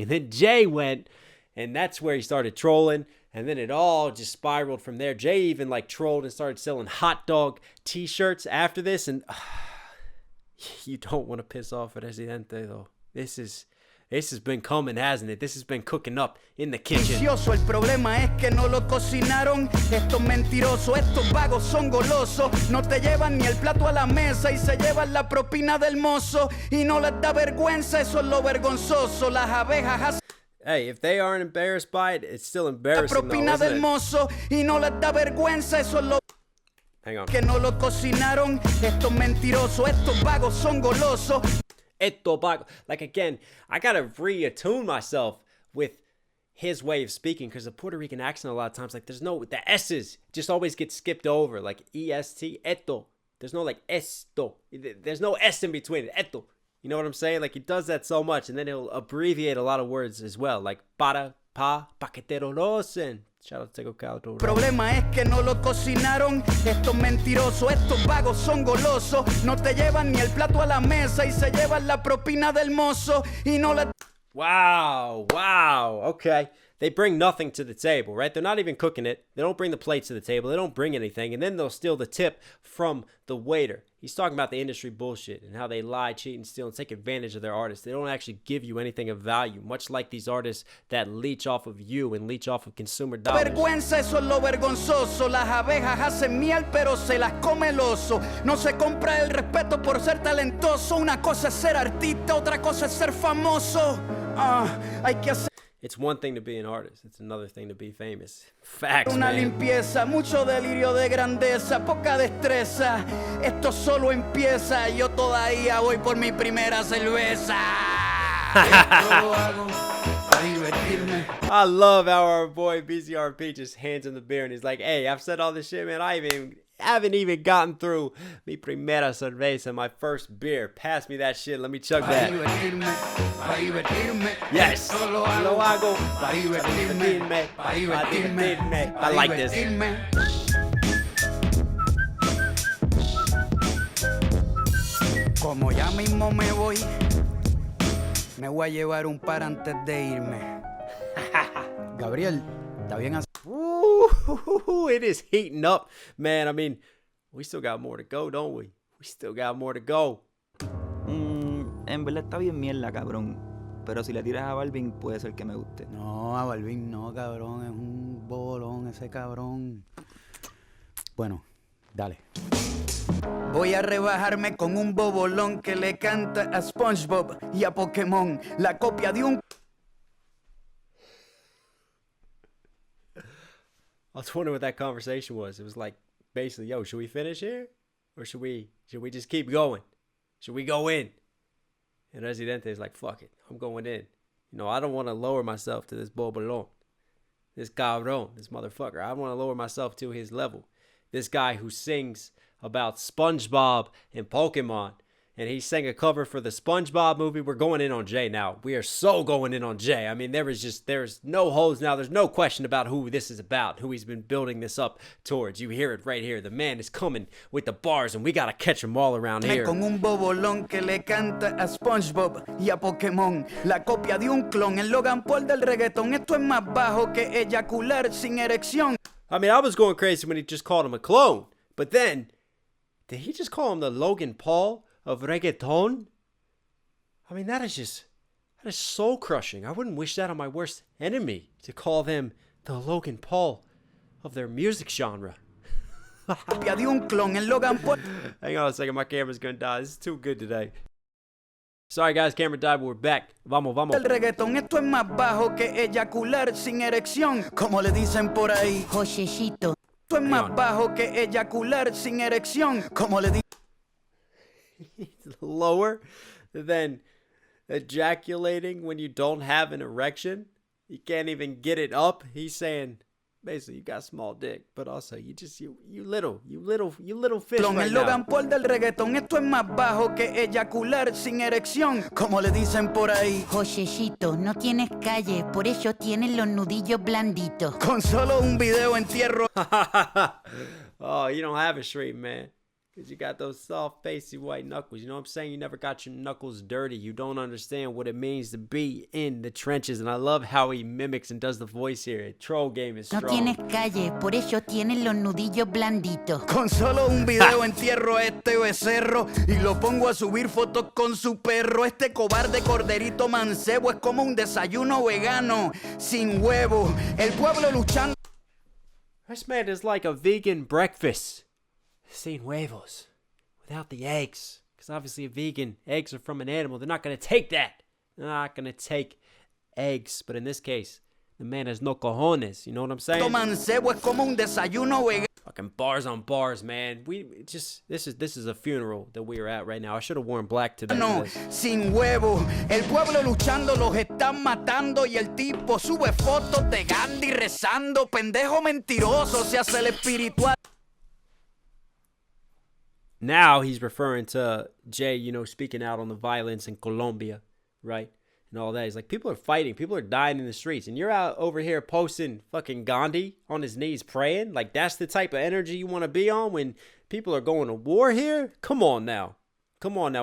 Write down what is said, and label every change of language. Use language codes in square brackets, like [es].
[en] And then Jay went, and that's where he started trolling. And then it all just spiraled from there. Jay even like trolled and started selling hot dog t-shirts after this. And you don't want to piss off at Residente, though. This is This has been coming, hasn't it? This has been cooking up in the kitchen. [es] El problema es que no lo cocinaron. Estos mentirosos, estos vagos son golosos. No te llevan ni el plato a la mesa y se llevan la propina del mozo. Y no les da vergüenza, eso es lo vergonzoso. Las abejas [en] Hey, if they aren't embarrassed by it, it's still embarrassing, [es] la propina del mozo. Y no les da vergüenza, eso es lo [en] Hang on. [es] que no lo cocinaron. Estos mentirosos, estos vagos son golosos. [en] Like, again, I gotta reattune myself with his way of speaking, because the Puerto Rican accent a lot of times, like, there's no, the S's just always get skipped over, like E-S-T, esto. There's no, like, esto. There's no S in between it, esto. You know what I'm saying? Like, he does that so much, and then he'll abbreviate a lot of words as well, like para, [es] pa que te lo rocen. [en] Shout out to Geopolitical. [es] El problema es que no lo cocinaron. Estos mentirosos, estos vagos son golosos. No te llevan ni el plato a la mesa y se llevan la propina del mozo. Y no le... [en] Wow, okay. They bring nothing to the table, right? They're not even cooking it. They don't bring the plates to the table. They don't bring anything. And then they'll steal the tip from the waiter. He's talking about the industry bullshit and how they lie, cheat, and steal and take advantage of their artists. They don't actually give you anything of value, much like these artists that leech off of you and leech off of consumer dollars. [es] Vergüenza, eso es lo vergonzoso. Las abejas hacen miel, pero se las come el oso. No se compra el respeto por ser talentoso. Una cosa es ser artista, otra cosa es ser famoso. Hay que hacer [en] It's one thing to be an artist. It's another thing to be famous. Facts, [es] una [en] man. [es] limpieza, mucho delirio de grandeza, poca destreza. Esto solo empieza. Yo todavía voy por mi primera cerveza. Esto lo hago para divertirme. [en] I love how our boy BZRP just hands him the beer and he's like, hey, I've said all this shit, man. I haven't even gotten through [es] mi primera cerveza, [en] my first beer. Pass me that shit. Let me chug that. [es] Para divertirme. [en] Yes. [es] Lo hago para divertirme. Para divertirme. [en] I like this. [es] Como ya mismo me voy a llevar un par antes de irme. Gabriel, ¿está bien así? [en] Ooh, it is heating up, man. I mean, we still got more to go, don't we? We still got more to go. [es] En verdad está bien mierda, cabrón. Pero si le tiras a Balvin, puede ser que me guste. No, a Balvin no, cabrón. Es un bolón ese cabrón. Bueno, dale. Voy a rebajarme con un bobolón que le canta a SpongeBob y a Pokémon. La copia de un... [en] I was wondering what that conversation was. It was like, basically, yo, should we finish here? Or should we just keep going? Should we go in? And Residente is like, fuck it, I'm going in. You know, I don't want to lower myself to this bobolón. This cabrón, this motherfucker. I want to lower myself to his level. This guy who sings about SpongeBob and Pokemon. And he sang a cover for the SpongeBob movie. We're going in on Jay now. We are so going in on Jay. I mean, there's no holes now. There's no question about who this is about, who he's been building this up towards. You hear it right here. The man is coming with the bars, and we got to catch them all around here. [es] Con un bobolón que le canta a SpongeBob y a Pokémon. La copia de un clon, el Logan Paul del reggaetón. Esto es más bajo que eyacular sin erección. [en] I mean, I was going crazy when he just called him a clone. But then, did he just call him the Logan Paul of reggaeton? I mean, that is soul crushing. I wouldn't wish that on my worst enemy, to call them the Logan Paul of their music genre. [es] De un clon, el Logan Paul. [en] Hang on a second, my camera's gonna die. This is too good today. Sorry guys, camera died, but we're back. [es] Vamos. El reggaetón, esto es más bajo que eyacular sin erección. Como le dicen por ahí, Josecito. Esto es más bajo que eyacular sin erección. Como le dicen. [en] Lower than ejaculating when you don't have an erection. You can't even get it up. He's saying basically you got small dick, but also you little fish right [es] El Logan Paul del reggaetón, esto es más bajo que eyacular sin erección. Como le dicen por ahí, Josecito, no tienes calle, por eso tienes los nudillos blanditos. Con solo un video entierro. [en] Oh, you don't have a street, man. Because you got those soft, pasty white knuckles. You know what I'm saying? You never got your knuckles dirty. You don't understand what it means to be in the trenches. And I love how he mimics and does the voice here. Troll game is [es] No [en] strong. [es] tienes calle, por eso tienes los nudillos blanditos. Con solo un video entierro a este becerro y lo pongo a subir fotos con su perro. Este cobarde corderito mancebo es como un desayuno vegano sin huevo. El pueblo luchando. [en] This man is like a vegan breakfast. [es] Sin huevos. [en] Without the eggs. Because obviously a vegan, eggs are from an animal. They're not going to take that. They're not going to take eggs. But in this case, the man has no cojones. You know what I'm saying? [es] Mancebo es como un desayuno vegano. [en] Fucking bars on bars, man. This is a funeral that we are at right now. I should have worn black today. [es] No, sin huevo. El pueblo luchando los están matando y el tipo sube fotos de Gandhi rezando. Pendejo mentiroso, se hace el espiritual. [en] Now he's referring to Jay, you know, speaking out on the violence in Colombia, right? And all that. He's like, people are fighting. People are dying in the streets. And you're out over here posting fucking Gandhi on his knees praying? Like, that's the type of energy you want to be on when people are going to war here? Come on now. Come on now.